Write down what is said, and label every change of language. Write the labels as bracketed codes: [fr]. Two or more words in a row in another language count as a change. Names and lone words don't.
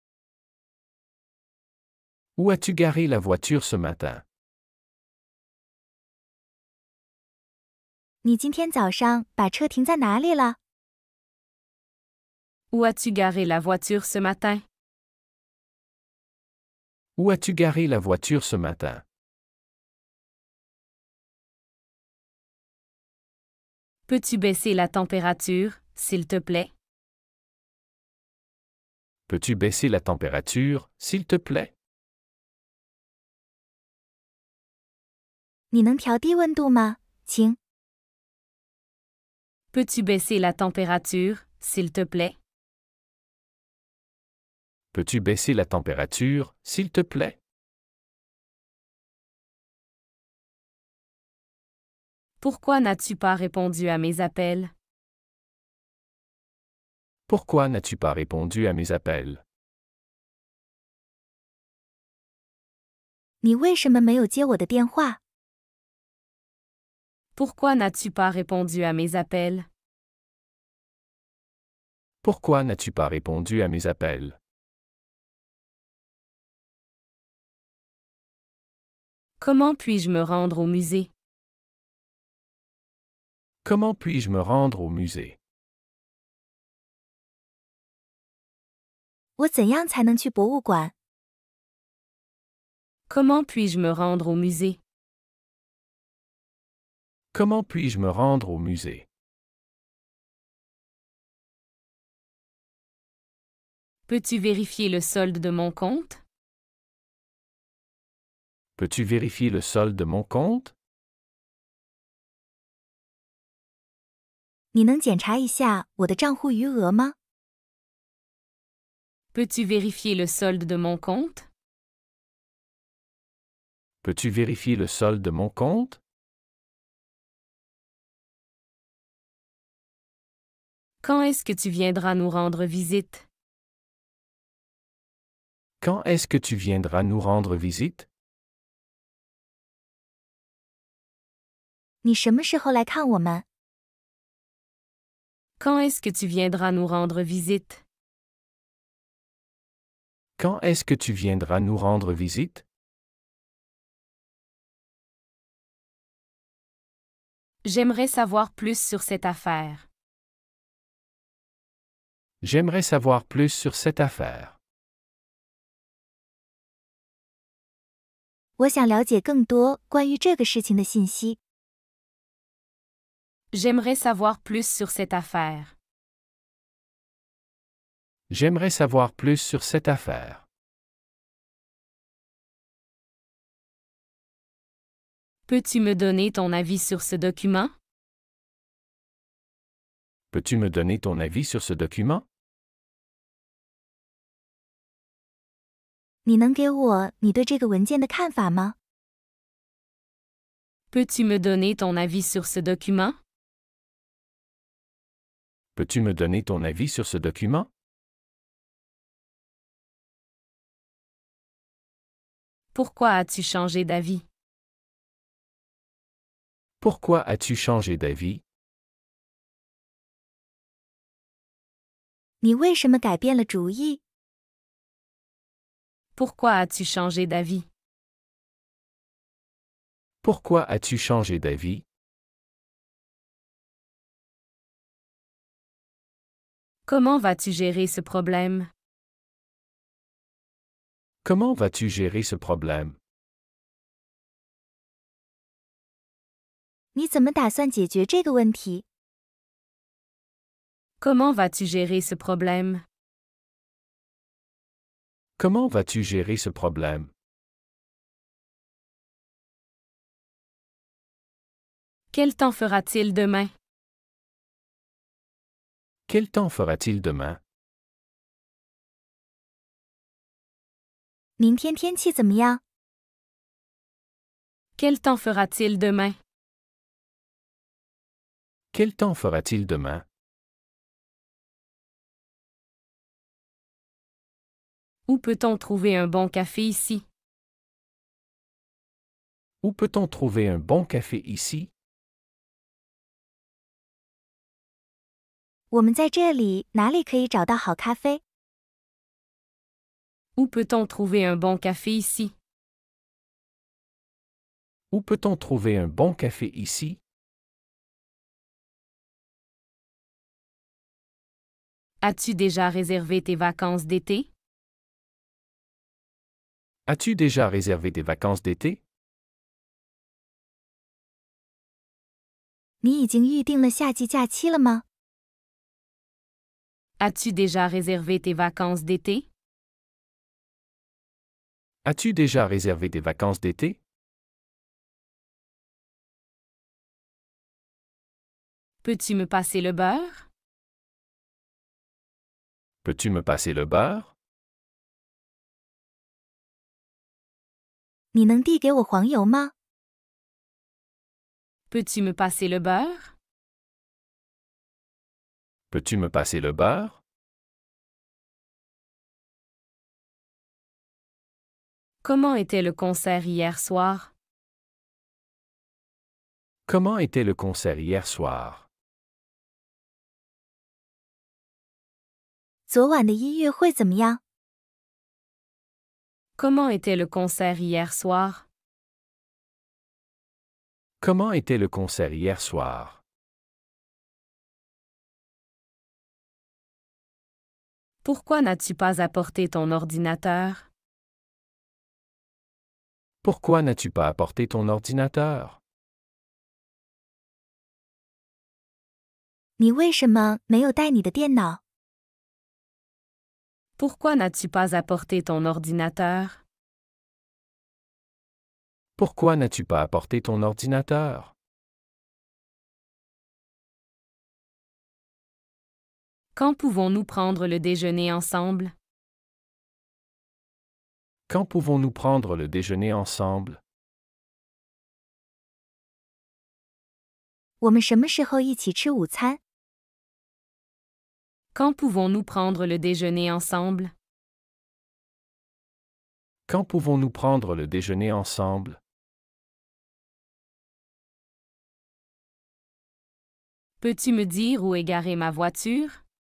[fr] Où as-tu garé la voiture ce matin? [zh] 你今天早上把车停在哪里了？ [fr] Où as-tu garé la voiture ce matin? Où as-tu garé la voiture ce matin? Peux-tu baisser la température, s'il te plaît? Peux-tu baisser la température, s'il te plaît? [zh] 你能调低温度吗，请？ [fr] Peux-tu baisser la température, s'il te plaît? Peux-tu baisser la température, s'il te plaît? Pourquoi n'as-tu pas répondu à mes appels? Pourquoi n'as-tu pas répondu à mes appels? [zh] 你为什么没有接我的电话？ [fr] Pourquoi n'as-tu pas répondu à mes appels? Pourquoi n'as-tu pas répondu à mes appels? Comment puis-je me rendre au musée? Comment puis-je me rendre au musée? [zh] 我怎样才能去博物馆？ [fr] Comment puis-je me rendre au musée? Comment puis-je me rendre au musée? Peux-tu vérifier le solde de mon compte? Peux-tu vérifier le solde de mon compte? [zh] 你能检查一下我的账户余额吗？ [fr] Peux-tu vérifier le solde de mon compte? Peux-tu vérifier le solde de mon compte? Quand est-ce que tu viendras nous rendre visite? Quand est-ce que tu viendras nous rendre visite? [zh] 你什么时候来看我们？ [fr] Quand est-ce que tu viendras nous rendre visite? Quand est-ce que tu viendras nous rendre visite? J'aimerais savoir plus sur cette affaire. J'aimerais savoir plus sur cette affaire. [zh] 我想了解更多关于这个事情的信息。 [fr] J'aimerais savoir plus sur cette affaire. J'aimerais savoir plus sur cette affaire. Peux-tu me donner ton avis sur ce document? Peux-tu me donner ton avis sur ce document? [zh] 你能给我你对这个文件的看法吗？ [fr] Peux-tu me donner ton avis sur ce document? Peux-tu me donner ton avis sur ce document? Pourquoi as-tu changé d'avis? Pourquoi as-tu changé d'avis? [zh] 你为什么改变了主意？ [fr] Pourquoi as-tu changé d'avis? Pourquoi as-tu changé d'avis? Comment vas-tu gérer ce problème? Comment vas-tu gérer ce problème? [zh] 你怎么打算解决这个问题？ [fr] Comment vas-tu gérer ce problème? Comment vas-tu gérer ce problème? Quel temps fera-t-il demain? Quel temps fera-t-il demain? [zh] 明天天气怎么样？ [fr] Quel temps fera-t-il demain? Quel temps fera-t-il demain? Où peut-on trouver un bon café ici? Où peut-on trouver un bon café ici? [zh] 我们在这里哪里可以找到好咖啡？ [fr] Où peut-on trouver un bon café ici? Où peut-on trouver un bon café ici? As-tu déjà réservé tes vacances d'été? As-tu déjà réservé tes vacances d'été? [zh] 你已经预定了夏季假期了吗？ [fr] As-tu déjà réservé tes vacances d'été? As-tu déjà réservé tes vacances d'été? Peux-tu me passer le beurre? Peux-tu me passer le beurre? [zh] 你能递给我黄油吗？ [fr] Peux-tu me passer le beurre? Peux-tu me passer le beurre? Comment était le concert hier soir? Comment était le concert hier soir? [zh] 昨晚的音乐会怎么样？ [fr] Comment était le concert hier soir? Comment était le concert hier soir? Pourquoi n'as-tu pas apporté ton ordinateur? Pourquoi n'as-tu pas apporté ton ordinateur? [zh] 你为什么没有带你的电脑？ [fr] Pourquoi n'as-tu pas apporté ton ordinateur? Pourquoi n'as-tu pas apporté ton ordinateur? Quand pouvons-nous prendre le déjeuner ensemble? Quand pouvons-nous prendre le déjeuner ensemble? [zh] 我们什么时候一起吃午餐？ [fr] Quand pouvons-nous prendre le déjeuner ensemble? Quand pouvons-nous prendre le déjeuner ensemble? Peux-tu me dire où est garée ma voiture?